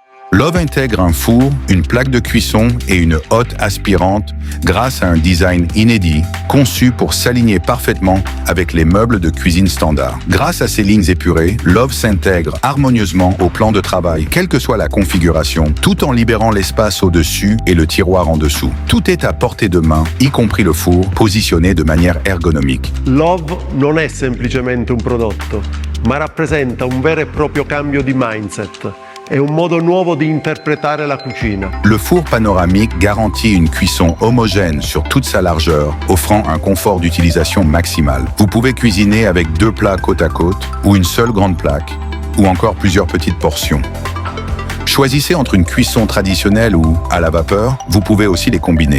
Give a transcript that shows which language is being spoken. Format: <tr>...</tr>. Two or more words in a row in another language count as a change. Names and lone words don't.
<fr>Love intègre un four, une plaque de cuisson et une hotte aspirante grâce à un design inédit, conçu pour s'aligner parfaitement avec les meubles de cuisine standard. Grâce à ces lignes épurées, Love s'intègre harmonieusement au plan de travail, quelle que soit la configuration, tout en libérant l'espace au-dessus et le tiroir en dessous. Tout est à portée de main, y compris le four, positionné de manière ergonomique.</fr> <it>Love non è semplicemente un prodotto, ma rappresenta un vero e proprio cambio di mindset. È un modo nuovo di interpretare la cucina.</it> <fr>Le four panoramique garantit une cuisson homogène sur toute sa largeur, offrant un confort d'utilisation maximal. Vous pouvez cuisiner avec 2 plats côte à côte, ou une seule grande plaque, ou encore plusieurs petites portions. Choisissez entre une cuisson traditionnelle ou à la vapeur, vous pouvez aussi les combiner.</fr>